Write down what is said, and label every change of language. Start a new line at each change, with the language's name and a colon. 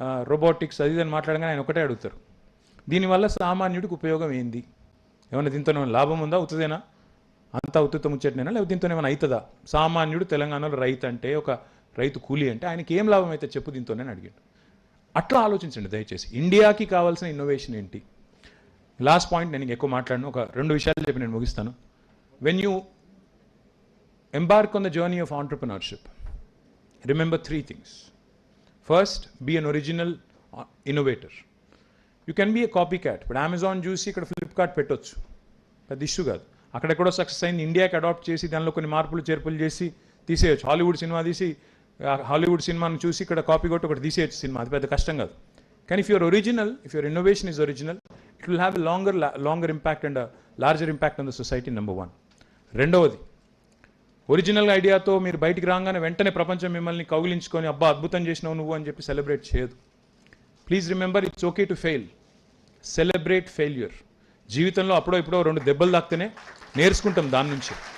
Telugu: Robotics అది అని మాట్లాడగానే ఆయన ఒకటే అడుగుతారు, దీనివల్ల సామాన్యుడికి ఉపయోగం ఏంది, ఏమన్నా దీంతో ఏమైనా లాభం ఉందా, ఉత్తదేనా, అంతా ఉత్తుత ముచ్చటనేనా, లేకపోతే దీంతో ఏమైనా అవుతుందా, సామాన్యుడు తెలంగాణలో రైతు అంటే ఒక రైతు కూలీ అంటే ఆయనకి ఏం లాభం అయితే చెప్పు దీంతోనే అడిగాడు. అట్లా ఆలోచించండి దయచేసి. ఇండియాకి కావాల్సిన ఇన్నోవేషన్ ఏంటి?
English: last point,
Telugu: నేను ఎక్కువ మాట్లాడను, ఒక 2 విషయాలు చెప్పి నేను ముగిస్తాను.
English: When you embark on the journey of entrepreneurship, remember 3 things. First, be an original innovator. You can be a copycat, but
Telugu: Amazon చూసి ఇక్కడ ఫ్లిప్కార్ట్ పెట్టొచ్చు, పెద్ద ఇష్యూ కాదు. అక్కడెక్కడో సక్సెస్ అయింది, ఇండియాకి అడాప్ట్ చేసి దానిలో కొన్ని మార్పులు చేర్పులు చేసి తీసేయచ్చు. హాలీవుడ్ సినిమా తీసి హాలీవుడ్ సినిమాను చూసి ఇక్కడ కాపీ కొట్టి ఒకటి తీసేయచ్చు సినిమా, అది పెద్ద కష్టం కాదు. కానీ
English: if you're original, if your innovation is original, it will have a longer impact and a larger impact on the society, number 1.
Telugu: రెండవది, ఒరిజినల్ ఐడియాతో మీరు బయటికి రాగానే వెంటనే ప్రపంచం మిమ్మల్ని కౌగిలించుకొని అబ్బా అద్భుతం చేసినావు నువ్వు అని చెప్పి సెలబ్రేట్ చేయదు.
English: Please remember, it's okay to fail, celebrate failure.
Telugu: జీవితంలో అప్పుడో ఇప్పుడో 2 దెబ్బలు తాకితేనే నేర్చుకుంటాం దాని నుంచి.